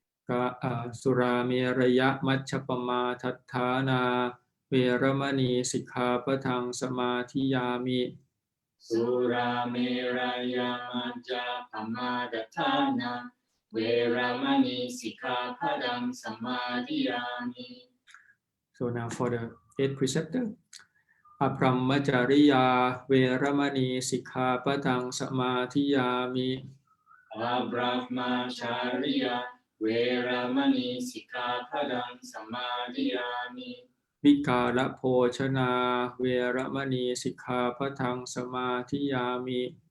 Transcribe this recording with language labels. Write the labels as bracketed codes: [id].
[pi] กะสุราเมรยมัชฌปมาทัฏฐานาเวระมณีสิกขาปะทังสมาธิยามิ สุราเมรยามัจจาปมาดัฏฐานาเวรามณีสิกขาปะทังสมาธิยามิ [en] So now for the 8th precept. [pi] อพรหมจริยาเวระมณีสิกขาปะทังสมาธิยามิ อาบรหมชาริยาเวรามณีสิกขาปะทังสมาธิยามิ วิกาลโภชนาเวระมณีสิกขาปะทังสมาธิยามิ